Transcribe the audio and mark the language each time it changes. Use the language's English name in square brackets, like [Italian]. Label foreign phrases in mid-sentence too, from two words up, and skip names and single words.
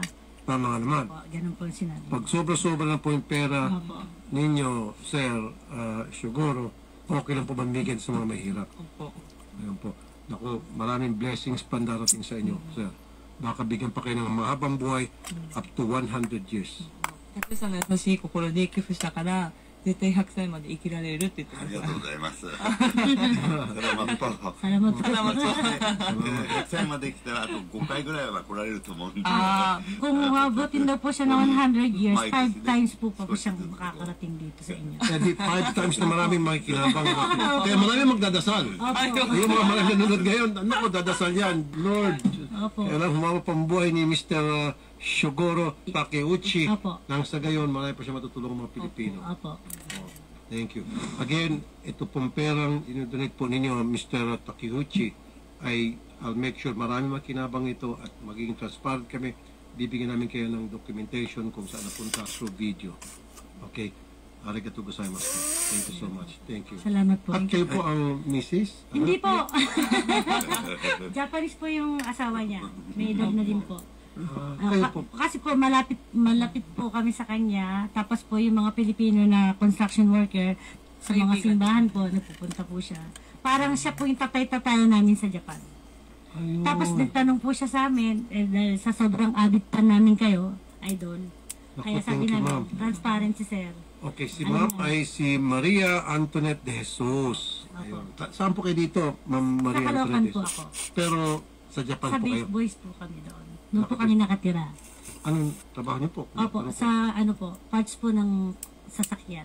[Filipino] Tama nga naman. po, ganun po ang sinabi. Pag sobra-sobra na po yung pera Opo. ninyo, Sir Shogoro, okay lang po bambigyan sa mga mahirap. Opo. Ayun po. Naku, maraming blessings pa darating sa inyo, Sir. Baka bigyan pa kayo ng mahabang buhay [English] up to 100 years. [Japanese] たくさんの優しい心で寄付したから絶対100歳まで生きられるって言ってましたありがとうございます。 [Filipino] Salamat po. Salamat po. Salamat po. [Japanese] 100 歳まで来たらあと5回ぐらいは来られると思うんで。あ [Filipino] Kung abutin daw po siya ng 100 years, Mike, 5 times po pa po siyang makakarating dito sa inyo. Kaya di 5 times na maraming makikinabang. Kaya maraming magdadasal. Opo. Yung mga maraming nanonood ngayon, ano ko, dadasal yan. Lord, Opo. kailangan humama pambuhay ni Mr. Shogoro Takeuchi. Opo. Nang sa gayon, marami pa siya matutulong mga Pilipino. Opo. [English] Thank you. [Filipino] Again, ito pong perang inodonate po ninyo, Mr. Takeuchi, ay [English] I'll make sure [Filipino] marami makinabang ito at magiging transparent kami. Bibigyan namin kayo ng documentation kung saan napunta through video. Okay? [Japanese] ありがとうございます. [English] Thank you so much. Thank you. [Filipino] Salamat po. At kayo po ang Mrs.? Hindi po. Japanese po yung asawa niya. May edad na din po. Kayo po. Kasi po malapit po kami sa kanya. Tapos po yung mga Pilipino na [English] construction worker [Filipino] sa mga simbahan po, napupunta po siya. Parang siya po yung tatay-tatay namin sa Japan. Ayun. Tapos nagtanong po siya sa amin, dahil sa sobrang avid pa namin kayo, idol. Kaya Naku, sabi [English] thank you, [Filipino] namin, ma'am. transparent si sir. Okay, si ma'am ay si Maria Antoinette de Jesus. Ayun. Saan po kayo dito, ma'am Maria Sa Caloocan Antoinette de po Jesus? ako. Pero sa Japan Sa po kayo. Base Boys po kami doon. Doon po kami nakatira. Anong trabaho niyo po? Opo, Ano po? sa ano po, parts po ng sasakyan.